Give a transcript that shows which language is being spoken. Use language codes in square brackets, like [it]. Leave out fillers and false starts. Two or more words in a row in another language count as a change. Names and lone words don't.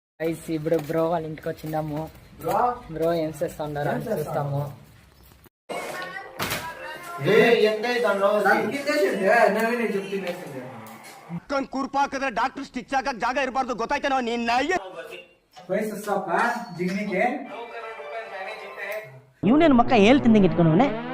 [te] గైస్ ఇప్పుడు బ్రో వాళ్ళ ఇంటికి వచ్చిందాము. బ్రో ఏం చేస్తా ఉన్నారు అని చూస్తాము. [kn] ಕುರ್ಪಾಕದ ಡಾಕ್ಟರ್ ಸ್ಟಿಚ್ ಹಾಕಕ್ ಜಾಗ ಇರಬಾರ್ದು ಗೊತ್ತಾಯ್ತಾ ನಾವು ನಿನ್ನ ಇವನೇನು ಮಕ್ಕ ಹೇಳ್ತಿಂದಂಗೆ ಇಟ್ಕೊಂಡವನೆ.